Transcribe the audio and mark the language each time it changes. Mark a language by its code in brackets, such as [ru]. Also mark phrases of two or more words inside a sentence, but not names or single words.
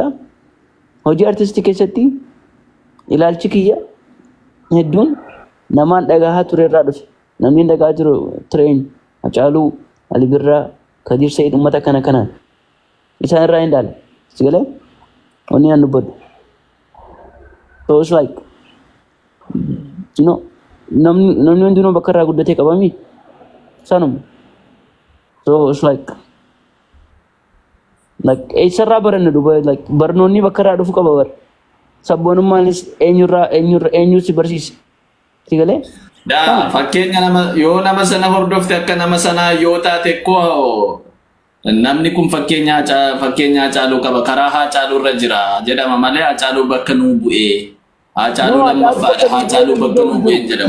[om] Hojii artistii keessatti ilaalchi kiyya hedduun namaan dhagahaa ture irraa dhufe. Namni dhagahaa jiru Tireen, Haacaaluu, Ali Birraa, Kadir Said uummata kana isaan irraa hin daala. Sigalee wanni aan dubbadhu. [en] So it's like [om] namni hundinuu bakka irraa guddatee qabami sanuma. [en] So it's like [om] eessarraa baranne duuba like barnoonni bakka irraa dhufu qaba bar. Sabboonummaanis eenyu si barsiise. Sigalee? Fakkeenya yoo nama sana hordofte akka nama sanaa yoo taate koo namni kun fakkeenya Haacaaluu qaba karaa Haacaaluu irra jira jedhama malee Haacaaluu bakka nuu bu'ee Haacaaluu lammaffaadha Haacaaluu bakka nuu bu'ee jedhama.